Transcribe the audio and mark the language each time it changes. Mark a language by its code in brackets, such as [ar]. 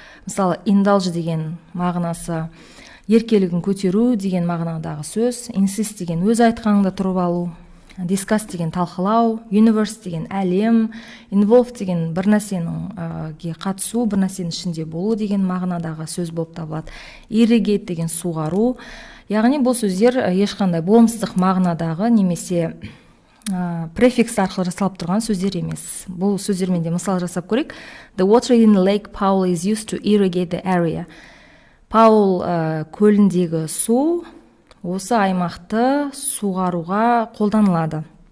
[kk] Мысалы, indulge деген мағынасы еркелігін көтеру деген мағынадағы сөз, insist деген өз айтқаныңда тұрып алу, discuss деген талқылау, universe деген әлем, involve деген бір нәрсенің қатысу, бір нәрсенің ішінде болу деген мағынадағы сөз болып табылады. Irrigate деген суғару. Яғни бұл сөздер ешқандай болмыстық мағынадағы немесе префикс арқылы жасалып тұрған сөздер емес. Бұл сөздермен де мысал жасап көрейік. [en] The water in Lake Powell is used to irrigate the area. [kk] Паул көліндегі су осы аймақты суғаруға қолданылады.